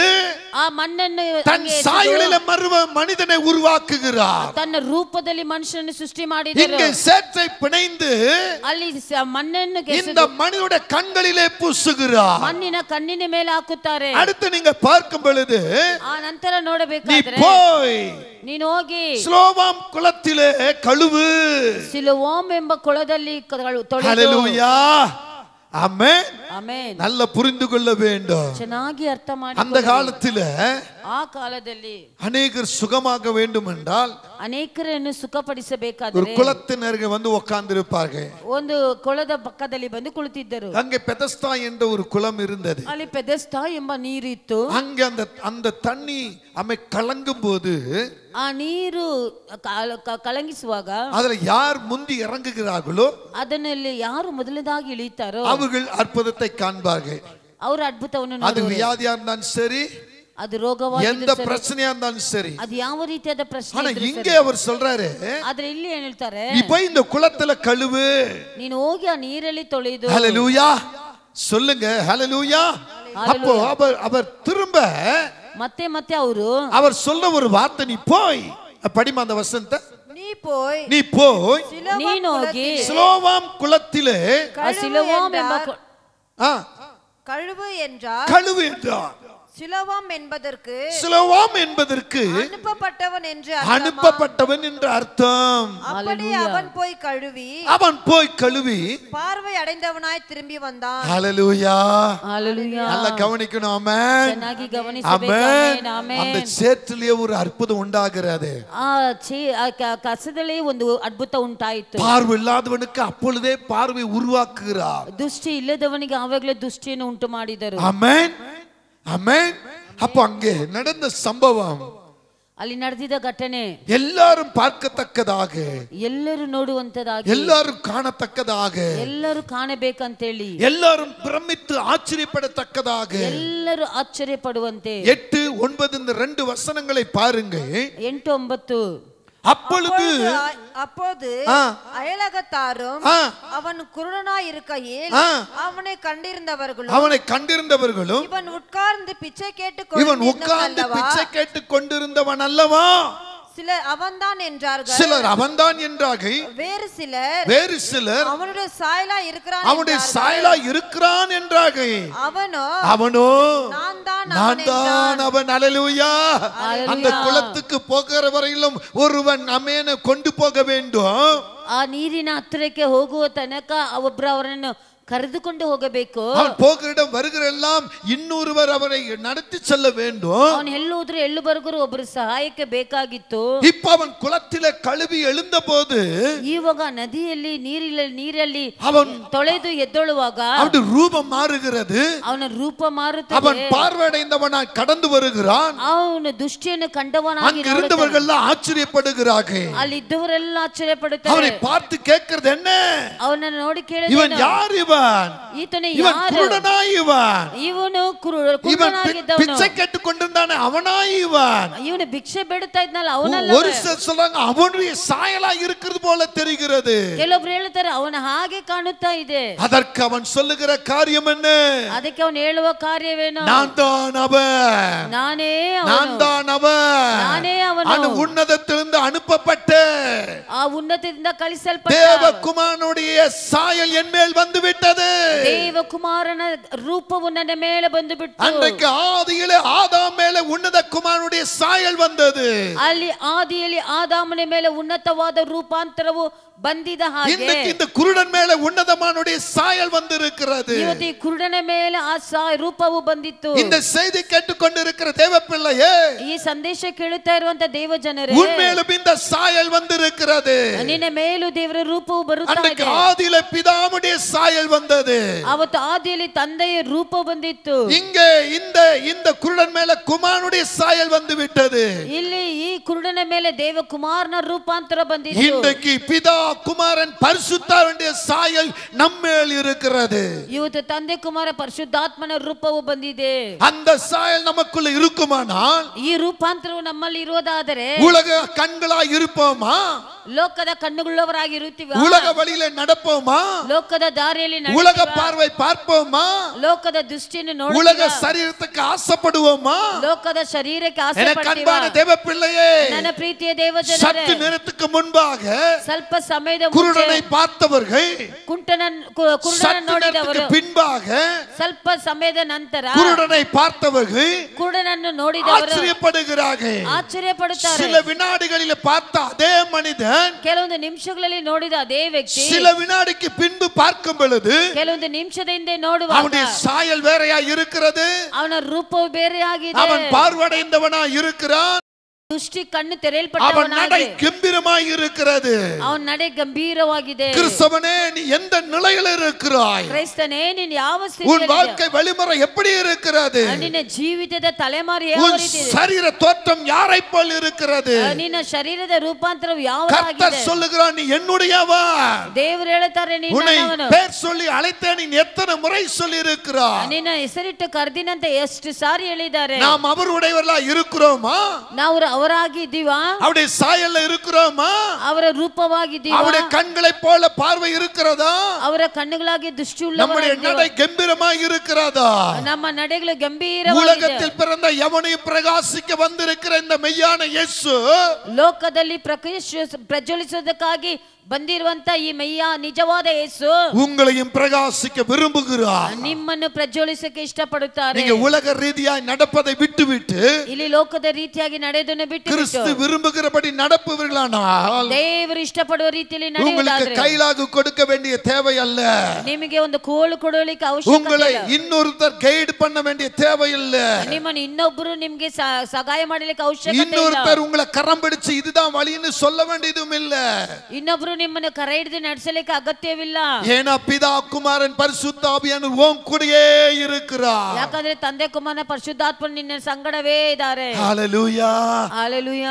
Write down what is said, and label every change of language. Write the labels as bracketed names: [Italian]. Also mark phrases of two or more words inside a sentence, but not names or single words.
[Kannada] ಆ ಮಣ್ಣನ್ನು [Tamil] தன் சாயலிலே மனிதனை உருவாக்குகிறார். [Kannada] ತನ್ನ ರೂಪದಲ್ಲಿ ಮನುಷ್ಯನನ್ನು ಸೃಷ್ಟಿ ಮಾಡಿದರು. [Tamil] இங்கே சேற்றை பிணைந்து [Kannada] ಅಲ್ಲಿ ಮಣ್ಣನ್ನು [Tamil] இந்த மனிதனுடைய கண்களிலே பூசுகிறார். [Kannada] ಮಣ್ಣಿನ ಕಣ್ಣಿನ ಮೇಲೆ ಹಾಕುತ್ತಾರೆ. [Tamil] அடுத்து நீங்க பார்க்கும் பொழுது [Kannada] ಆ ನಂತರ [Tamil] நீ [Kannada] ನೋಡಬೇಕಾದ್ರೆ [Tamil] போய் [Kannada] ನೀನು ಹೋಗಿ [Tamil] சிலோவாம் குளத்திலே கழுவு. [Kannada] ಸಿಲೋವಾಮ್ ಎಂಬ ಕೊಳದಲ್ಲಿ ತೊಳೆದು. [Tamil] ஹல்லேலூயா, ஆமென். [Kannada] ಆಮೆನ್. [Tamil] நல்ல புரிந்து கொள்ள வேண்டும். [Kannada] ಚೆನ್ನಾಗಿ ಅರ್ಥ ಮಾಡಿ. [Tamil] அந்த காலத்துல [Kannada] ಆ ಕಾಲದಲ್ಲಿ [Tamil] அநேகர் சுகமாக வேண்டும் என்றால் [Kannada] ಅನೇಕರನ್ನು ಸುಖಪಡಿಸಬೇಕಾದರೆ [Tamil] ஒரு குளத்தின் அருகே வந்து உட்கார்ந்திருப்பார்கள். [Kannada] ಒಂದು ಕೊಳದ ಪಕ್ಕದಲ್ಲಿ ಬಂದು ಕುಳಿತಿದ್ದರು. [Tamil] அங்கே பெதஸ்தா என்ற ஒரு குளம் இருந்தது. [Kannada] ಅಲ್ಲಿ ಪೆದೆಸ್ತಾ ಎಂಬ ನೀರಿತ್ತು. [Tamil] அங்கே அந்த தண்ணி அமை கலங்கும் போது [Kannada] ಆ ನೀರು ಕಲಂಗಿಸುವಾಗ [Tamil] அதுல யார் முந்தி இறங்குகிறார்களோ [Kannada] ಅದನ್ನಲ್ಲಿ ಯಾರು ಮೊದಲದಾಗಿ ಇಳಿತಾರೋ [Tamil] அவர்கள் அற்புதத்தை காண்பார்கள். [Kannada] ಅವರು ಅದ್ಭುತವನ್ನು [Tamil] அது வியாதியா இருந்தாலும் சரி, [Kannada] ಅದು ರೋಗವಾಗಿ [Tamil] எந்த பிரச்சனையா இருந்தாலும் சரி, [Kannada] ಅದು ಯಾವ ರೀತಿಯಾದ ಪ್ರಶ್ನೆ [Tamil] ஆனா இங்கே அவர் சொல்றாரு, [Kannada] ಆದ್ರೆ ಇಲ್ಲಿ ಏನ್ ಹೇಳ್ತಾರೆ, [Tamil] நீ போய் இந்த குளத்துல கழுவு, [Kannada] ನೀನು ಹೋಗಿ ಆ ನೀರಲ್ಲಿ ತೊಳೆದು. [Tamil] ஹல்லேலூயா சொல்லுங்க, ஹல்லேலூயா. அப்போ அவர் திரும்ப [Kannada] ಮತ್ತೆ ಮತ್ತೆ அவர் [Tamil] சொல்ற ஒரு வார்த்தை, நீ போய் படிமா அந்த வசனத்தை, நீ போய் நீ ಹೋಗಿ சிலோவாம் குளத்திலே [Kannada] சிலோவாம் ಎಂಬ [Tamil] கழுவு என்றார். சிலோவாம் என்பதற்கு அனுப்பப்பட்டவன் என்று அர்த்தம். அப்படியே அவன் போய் கழுவி பார்வை அடைந்தவனாய் திரும்பி வந்தான். ஹல்லேலூயா. ஹல்லேலூயா. நல்லா கவனிக்கணும். ஆமென். [Kannada] ಚೆನ್ನಾಗಿ ಗಮನಿಸಬೇಕು. ಆಮೆನ್. [Tamil] அந்த சேற்றிலே ஒரு அற்புதம் உண்டாகிறது. [Kannada] ಕಸದಲ್ಲಿ ಒಂದು ಅದ್ಭುತ ಉಂಟಾಯಿತು. [Tamil] பார்வை இல்லாதவனுக்கு அப்பொழுதே பார்வை உருவாக்குகிறார். [Kannada] ದೃಷ್ಟಿ ಇಲ್ಲದವನಿಗೆ ಆವಾಗಲೇ ದೃಷ್ಟಿಯನ್ನು ಉಂಟು ಮಾಡಿದರು. [Tamil] ஆமென், ஆமென். அப்ப அங்கே நடந்த சம்பவம், [Kannada] ಅಲ್ಲಿ ನಡೆದಿದ್ದ ಘಟನೆ [Tamil] எல்லாரும் பார்க்கத்தக்கதாக, [Kannada] ಎಲ್ಲರೂ ನೋಡುವಂತದಾಗಿ, [Tamil] எல்லாரும் காணத்தக்கதாக, [Kannada] ಎಲ್ಲರೂ ಕಾಣಬೇಕಂತೇಳಿ, [Tamil] எல்லாரும் பிரமித்து ஆச்சரியப்படத்தக்கதாக, [Kannada] ಎಲ್ಲರೂ ಆಶ್ಚರ್ಯ ಪಡುವಂತೆ. [Tamil] 8, 9 இந்த 2 வசனங்களை பாருங்க. 8, 9. அப்போது அயலகத்தாரும் அவன் குருடனாய் இருக்கையில் அவனை கண்டிருந்தவர்களும் இவன் உட்கார்ந்து பிச்சை கேட்டுக் கொண்டிருந்தவன் அல்லவா? சிலர் அவன்தான் என்றார்கள். வேறு சிலர் அவனுடைய சாயலா இருக்கிறான் என்றார்கள். அவனோ நான் தான் அவன். ஹல்லேலூயா. அந்த குளத்துக்கு போகிற வரையிலும் ஒருவன் அமேனை கொண்டு போக வேண்டும். [Kannada] ಆ ನೀರಿನ ಹತ್ತಿರಕ್ಕೆ ಹೋಗುವ ತನಕ ಒಬ್ಬರು ಅವರನ್ನು ಕರೆದುಕೊಂಡು ಹೋಗಬೇಕು. [Tamil] அவன் போகிற இடம் வருகிற எல்லாம் இன்னொருவர் அவரை நடத்தி செல்ல வேண்டும். [Kannada] ಅವನು ಎಲ್ಲೋದ್ರು ಎಲ್ಲಿ ಬರಗರು ಒಬ್ಬರು ಸಹಾಯಕ್ಕೆ ಬೇಕಾಗಿತ್ತು. [Tamil] இப்ப அவன் குளத்திலே கழுவி எழுந்தபோது, [Kannada] ಇವಾಗ ನದಿಯಲ್ಲಿ ನೀರಲ್ಲಿ ಅವನು ತೊಳೆದು ಎದ್ದೊಳುವಾಗ [Tamil] அவனுடைய ரூபம் மாறுகிறது. [Kannada] ಅವನ ರೂಪ ಮಾರುತ್ತದೆ. [Tamil] அவன் பார்வையடைந்தவனாய் கடந்து வருகிறான். [Kannada] ಅವನು ದೃಷ್ಟಿಯನ್ನು ಕಂಡವನಾಗಿ [Tamil] அங்க இருந்தவர்கள் எல்லாம் ஆச்சரியப்படுகிறார்கள். [Kannada] ಅಲ್ಲಿ ಇದ್ದವರೆಲ್ಲ ಆಶ್ಚರ್ಯಪಡುತ್ತಾರೆ. [Tamil] அவனை பார்த்து கேட்கிறது என்ன? [Kannada] ಅವನನ್ನು ನೋಡಿ ಕೇಳಿದ, [Tamil] இவன் யார்? [Kannada] ಈತನೇ [Tamil] இவன் [Kannada] ಯಾರು? [Tamil] குருடனாய் இவன். [Kannada] ಇವನು ಕುರುಡನಾಗಿದ್ದವನು. [Tamil] பிச்சை கேட்டுக் கொண்டிருந்தானே அவனாய் இவன். [Kannada] ಇವನು ಭಿಕ್ಷೆ ಬೇಡುತ್ತಾ ಇದ್ನಲ್ಲ ಅವನಲ್ಲ. [Tamil] ஒரு சிலர் சொல்றாங்க அவனுடைய சாயலா இருக்கிறது போல தெரிகிறது. [Kannada] ಕೆಲವೊಬ್ರು ಹೇಳ್ತಾರೆ ಅವನ ಹಾಗೆ ಕಾಣುತ್ತಾ ಇದೆ. [Tamil] அதற்கு அவன் சொல்லுகிற காரியம் என்ன? [Kannada] ಅದಕ್ಕೆ ಅವನು ಹೇಳುವ ಕಾರ್ಯವೇನು? [Tamil] நான் தான் அவன். [Kannada] ನಾನೇ [Tamil] அவன். உன்னதத்திலிருந்து அனுப்பப்பட்ட [Kannada] ಆ ಉನ್ನತದಿಂದ ಕಳಿಸಲ್ಪಟ್ಟ [Tamil] தேவகுமாரனுடைய சாயல் என் மேல் வந்து விட்டது. [Kannada] தேவகுமாரನ ರೂಪವು ನನ್ನ ಮೇಲೆ ಬಂದು ಬಿಟ್ಟು, [Tamil] அன்றைக்கு ஆதியிலே ஆதாம் மேலே உன்னத குமாரனுடைய சாயல் வந்தது. [Kannada] ಅಲ್ಲಿ ಆದಿಯಲ್ಲಿ ಆದಾಮನ ಮೇಲೆ ಉನ್ನತವಾದ ರೂಪಾಂತರವು ಬಂದಿದ ಹಾಗೆ [Tamil] இன்னைக்கு இந்த குருடன் மேலே உன்னதமானுடைய சாயல் வந்திருக்கிறது. [Kannada] ಇವತ್ತು ಈ ಕುರುಡನ ಮೇಲೆ ಆ ರೂಪವು ಬಂದಿತ್ತು. [Tamil] இந்த செய்தி கேட்டுக்கொண்டிருக்கிற தேவ பிள்ளையே, [Kannada] ಈ ಸಂದೇಶ ಕೇಳುತ್ತಾ ಇರುವಂತ ದೇವ ಜನರೇ, [Tamil] உன்மேலும் இந்த சாயல் வந்திருக்கிறது. [Kannada] ನಿನ್ನ ಮೇಲೂ ದೇವರ ರೂಪವು ಬರುತ್ತಾ ಇದೆ. [Tamil] அன்றைக்கு ஆதியிலே பிதாவுடைய சாயல் வந்தது. [Kannada] ಅವತ್ತು ಆದಿಯಲ್ಲಿ ತಂದೆಯ ರೂಪ ಬಂದಿತ್ತು. [Tamil] இங்கே இந்த குருடன் மேலே குமாரனுடைய சாயல் வந்து விட்டது. [Kannada] ಇಲ್ಲಿ ಈ ಕುರುಡನ ಮೇಲೆ ದೇವ ಕುಮಾರನ ರೂಪಾಂತರ ಬಂದಿತ್ತು. [Tamil] இன்றைக்கு பிதா குமாரன் பரிசுத்தாவினுடைய சாயல் நம்மேல் இருக்கிறது. [Kannada] ಇವತ್ತು ತಂದೆ ಕುಮಾರ ಪರಿಶುದ್ಧಾತ್ಮನ ರೂಪವು ಬಂದಿದೆ. [Tamil] அந்த சாயல் நமக்குள்ள இருக்குமானால், [Kannada] ಈ ರೂಪಾಂತರವು ನಮ್ಮಲ್ಲಿ ಇರುವುದಾದರೆ [Tamil] உலக கண்களாய் இருப்போமா? [Kannada] ಲೋಕದ ಕಣ್ಣುಳ್ಳವರಾಗಿ ಇರುತ್ತೀವಿ. [Tamil] உலக வழியிலே நடப்போமா? [Kannada] ಲೋಕದ ದಾರಿಯಲ್ಲಿ [Tamil] உலக பார்வை பார்ப்போமா? [Kannada] ಲೋಕದ ದೃಷ್ಟಿಯನ್ನು ನೋಡುತ್ತೀವಿ. [Tamil] உலக சரீரத்துக்கு ஆசைப்படுவோமா? [Kannada] ಲೋಕದ ಶರೀರಕ್ಕೆ ಆಸೆ [Tamil] எனக்கு [Kannada] ಪಡ್ತೀವಿ. [Tamil] அன்பான தேவ பிள்ளையே, [Kannada] ನನ್ನ ಪ್ರೀತಿಯ ದೇವ ಜನರೇ, [Tamil] சற்று நேரத்துக்கு முன்பாக [Kannada] ಸ್ವಲ್ಪ ಸಮಯದ [Tamil] குருடனை பார்த்தவர்கள், [Kannada] ಕುರುಡನನ್ನು ನೋಡಿದವರು, [Tamil] பின்பாக [Kannada] ಸ್ವಲ್ಪ ಸಮಯದ ನಂತರ [Tamil] குருடனை பார்த்தவர்கள் [Kannada] ಕುರುಡನನ್ನು ನೋಡಿದವರು [Tamil] ஆச்சரியப்படுகிறார்கள். [Kannada] ಆಶ್ಚರ್ಯಪಡುತ್ತಾರೆ. [Tamil] சில வினாடிகளில் பார்த்த அதே மனிதன் மனிதன் [Kannada] ಕೆಲವೊಂದು ನಿಮಿಷಗಳಲ್ಲಿ ನೋಡಿದ ಅದೇ ವ್ಯಕ್ತಿ [Tamil] சில வினாடிக்கு பின்பு பார்க்கும் பொழுது [Kannada] ಕೆಲವೊಂದು ನಿಮಿಷದ ಹಿಂದೆ ನೋಡುವಾಗ [Tamil] அவனுடைய சாயல் வேறையா இருக்கிறது, [Kannada] ಅವನ ರೂಪವು ಬೇರೆ ಆಗಿದೆ, [Tamil] அவன் பார்வடைந்தவனா இருக்கிறான், [Kannada] ದೃಷ್ಟಿ ಕಣ್ಣು [Tamil] அவன் நடை [Kannada] ತೆರೆಯಲ್ಪಟ್ಟವನಾಗಿ [Tamil] கம்பீரமாய் இருக்கிறது. [Kannada] ಅವನ ನಡೆ ಗಂಭೀರವಾಗಿದೆ. [Tamil] கிறிஸ்தவனே, நீ எந்த நிலையில இருக்கிறாய்? [Kannada] ಕ್ರೈಸ್ತನೇ, ನೀನು ಯಾವ [Tamil] உன் [Kannada] ಸ್ಥಿತಿಯಲ್ಲಿ [Tamil] வாழ்க்கை வழிமுறை எப்படி இருக்கிறது? [Kannada] ನಿನ್ನ ಜೀವಿತದ ತಲೆಮಾರು ಯಾವ [Tamil] உன் [Kannada] ರೀತಿ ಇದೆ? [Tamil] சரீர தோற்றம் யாரை போல் இருக்கிறது? [Kannada] ನಿನ್ನ ಶರೀರದ ರೂಪಾಂತರವು [Tamil] கர்த்தர் [Kannada] ಯಾವಾಗಿದೆ? [Tamil] சொல்லுகிறான், நீ என்னுடையவன். [Kannada] ದೇವರು ಹೇಳುತ್ತಾರೆ, ನೀನು [Tamil] உன்னை [Kannada] ನನ್ನವನು. [Tamil] பேர் சொல்லி அழைத்தேன், நீ எத்தனை முறை சொல்லி இருக்கிறாய்? [Kannada] ನಿನ್ನ ಹೆಸರಿಟ್ಟು ಕರೆದಿನಂತೆ ಎಷ್ಟು ಸಾರಿ ಹೇಳಿದ್ದಾರೆ. [Tamil] நாம் அவருடையவர்களா இருக்கிறோமா? [Kannada] ನಾವು ಅವರಾಗಿದ್ದೀವಾ? [Tamil] அவருடைய சாயல்ல இருக்கிறோமா? [Kannada] ಅವರ ರೂಪವಾಗಿದ್ದೀವಾ? [Tamil] அவருடைய கண்களை போல பார்வை இருக்கிறதா? [Kannada] ಅವರ ಕಣ್ಣುಗಳಾಗಿ ದೃಷ್ಟಿ [Tamil] நம்முடைய நடை கம்பீரமாய் இருக்கிறதா? [Kannada] ನಮ್ಮ ನಡೆಗಳು ಗಂಭೀರವಾಗಿದೆ. [Tamil] உலகத்தில் பிறந்த எவனையும் பிரகாசிக்க வந்திருக்கிற இந்த மெய்யான இயேசு [Kannada] ಲೋಕದಲ್ಲಿ ಪ್ರಜ್ವಲಿಸುವುದಕ್ಕಾಗಿ ಬಂದಿರುವಂತ ಈ ಮೈಯ ನಿಜವಾದ ಯೇಸು [Tamil] உங்களையும் பிரகாசிக்க விரும்புகிறார். [Kannada] ನಿಮ್ಮನ್ನು ಪ್ರಜ್ವಲಿಸಕ್ಕೆ ಇಷ್ಟಪಡುತ್ತಾರೆ. [Tamil] நீங்க உலக ரீதியாய் நடப்பதை விட்டுவிட்டு [Kannada] ಇಲ್ಲಿ ಲೋಕದ ರೀತಿಯಾಗಿ ನಡೆಯೋದನ್ನು ಬಿಟ್ಟು [Tamil] கிறிஸ்து விரும்புகிறபடி நடப்பவர்களானால் [Kannada] ದೇವರು ಇಷ್ಟಪಡುವ ರೀತಿಯಲ್ಲಿ [Tamil] உங்களுக்கு [Kannada] ನಡೆಯುವುದಾದರೆ [Tamil] கைலாகு கொடுக்க வேண்டிய தேவை அல்ல. [Kannada] ನಿಮಗೆ ಒಂದು ಕೋಲು ಕೊಡಲಿಕ್ಕೆ ಅವಶ್ಯಕತೆ [Tamil] உங்களை [Kannada] ಇಲ್ಲ. [Tamil] இன்னொருத்தர் கைட் பண்ண வேண்டிய தேவை இல்ல. [Kannada] ನಿಮ್ಮನ್ನು ಇನ್ನೊಬ್ಬರು ನಿಮಗೆ ಸಹಾಯ ಮಾಡಲಿಕ್ಕೆ ಅವಶ್ಯಕತೆ ಇಲ್ಲ. [Tamil] இன்னொருத்தர் உங்களை கரம் பிடிச்சு இதுதான் வழின்னு சொல்ல வேண்டியதும் இல்ல. [Kannada] ಇನ್ನೊಬ್ಬರು ನಿಮ್ಮನ್ನು ಕರೆ ಹಿಡಿದು ನಡೆಸಲಿಕ್ಕೆ ಅಗತ್ಯವಿಲ್ಲ. [Tamil] ஏனா பிதா குமாரன் பரிசுத்த ஆவியானவர் உன் கூடயே இருக்கிறார். [Kannada] ಯಾಕಂದ್ರೆ ತಂದೆ ಕುಮಾರನ ಪರಿಶುದ್ಧಾತ್ಮನು ನಿನ್ನ ಸಂಗಡವೇ ಇದ್ದಾರೆ. [Tamil] ஹalleluya, ஹalleluya,